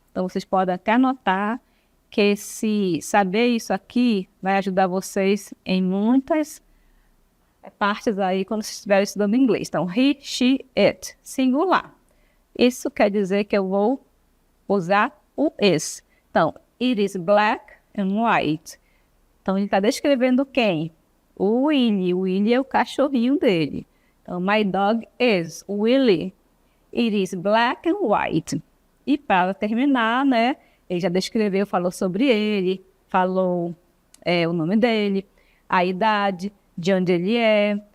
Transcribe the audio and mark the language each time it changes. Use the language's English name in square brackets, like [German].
[Portuguese] Então, vocês podem até anotar que saber isso aqui vai ajudar vocês em muitas partes aí quando vocês estiverem estudando inglês. Então, [English] he, she, it, [Portuguese] singular. Isso quer dizer que eu vou usar o is. [English] Então, it is black and white. [Portuguese] Então, ele está descrevendo quem? O Willie. O Willie é o cachorrinho dele. [English] Então, my dog is Willie. It is black and white. [Portuguese] E para terminar, né? Ele já descreveu, falou sobre ele, falou o nome dele, a idade, de onde ele é.